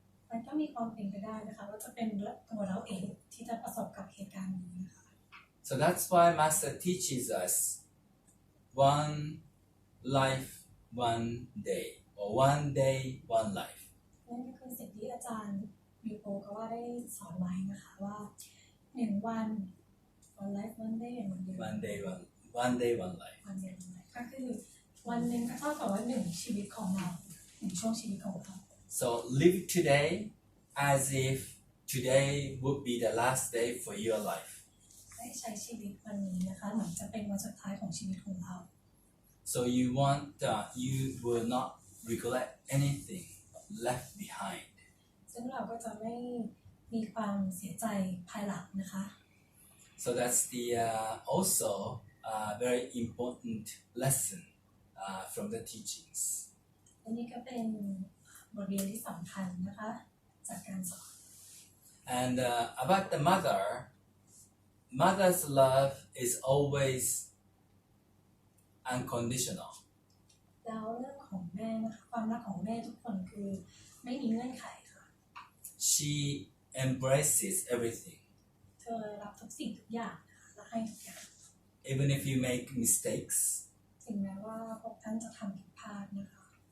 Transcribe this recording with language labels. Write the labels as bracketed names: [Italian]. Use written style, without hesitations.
[Thai] มันก็มีความเป็นไปได้นะคะว่าจะเป็นตัวเราเองที่จะประสบกับเหตุการณ์นี้นะคะ [English] So that's why Master teaches us one life, one day, or one day, one life. [Thai] นั่นก็คือสิ่งที่อาจารย์มิโปก็ว่าได้สอนไว้นะคะว่า1 วัน [English] one life one day [Thai] and one day [English] One day, one day, one life. one day one life [Thai] ก็คือวันหนึ่งก็เท่ากับว่า1 ชีวิตของเรา1 ช่วงชีวิตของเรา [English] So live today as if today would be the last day for your life. [Thai] ได้ใช้ชีวิตวันนี้นะคะเหมือนจะเป็นวันสุดท้ายของชีวิตของเรา [English] So you will not regret anything left behind. [Thai] ซึ่งเราก็จะไม่มีความเสียใจภายหลังนะคะ [English] So that's the also very important lesson from the teachings. [Thai] อันนี้ก็เป็นบทเรียนที่สำคัญนะคะจากการสอน [English] And about the mother's love is always unconditional. [Thai] แล้วเรื่องของแม่นะคะความรักของแม่ทุกคนคือไม่มีเงื่อนไขค่ะ [English] She embraces everything. [Thai] เธอรับทุกสิ่งทุกอย่างนะคะและให้ทุกอย่าง [English] Even if you make mistakes, [Thai] ถึงแม้ว่าพวกท่านจะทำผิดพลาดนะคะ